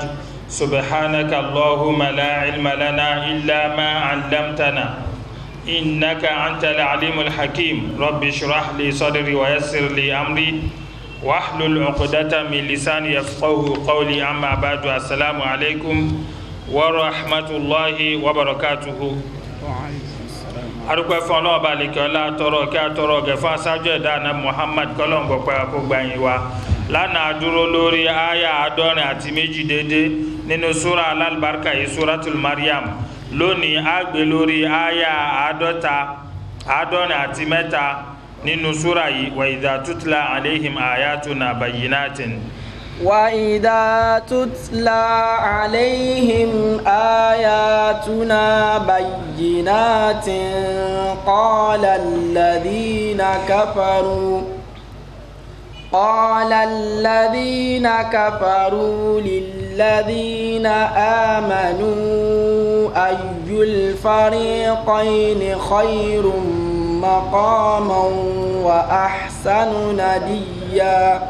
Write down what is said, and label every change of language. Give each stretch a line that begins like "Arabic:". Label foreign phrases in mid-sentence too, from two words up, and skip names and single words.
Arabic: سبحانك اللهم لا علم لنا إلا ما علمتنا إنك أنت العليم الحكيم. رب اشرح لي صدري ويسر لي أمري واحلل عقدة من لساني يفقهوا قولي. أما بعد السلام عليكم ورحمة الله وبركاته.
Yoruba: arúgbó fún ọlọ́wọ́ bá lè kí ọlá tọrọ kí a tọrọ gẹ̀ fún aṣáájú ẹ̀dá àná Muhammad kọ́lọ́ǹgbọ̀ pẹ́ àkógbàyìn wa lánàá dúró lórí àyà 62 dédé nínú súra alálùbáríkà yìí súratul Maryam. lónìí a gbé lórí àyà 63 nínú súra yìí
Arabic: وإذا تتلى عليهم آياتنا بينات. وإذا تتلى عليهم آياتنا بينات قال الذين كفروا للذين آمنوا أي الفريقين خير مقاما وأحسن نديا